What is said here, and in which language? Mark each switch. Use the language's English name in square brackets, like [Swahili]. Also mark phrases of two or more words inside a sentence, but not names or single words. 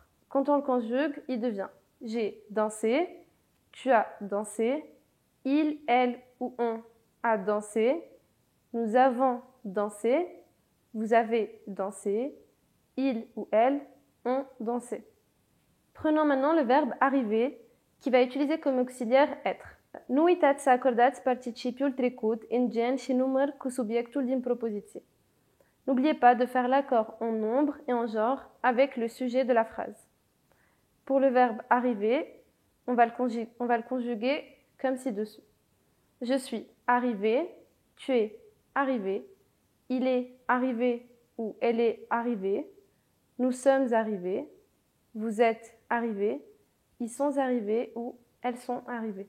[French] Quand on le conjugue, il devient j'ai dansé, tu as dansé, il, elle ou on a dansé, nous avons dansé, vous avez dansé, il ou elle ont dansé. Prenons maintenant le verbe arriver qui va utiliser comme auxiliaire être. [Romanian] Nu uitați să acordați participiul trecut în gen și număr cu subiectul din propoziție. [French] N'oubliez pas de faire l'accord en nombre et en genre avec le sujet de la phrase. Pour le verbe arriver, on va le conjuguer comme ci-dessous. Je suis arrivé, tu es arrivé, il est arrivé ou elle est arrivée, nous sommes arrivés, vous êtes arrivés, ils sont arrivés ou elles sont arrivées.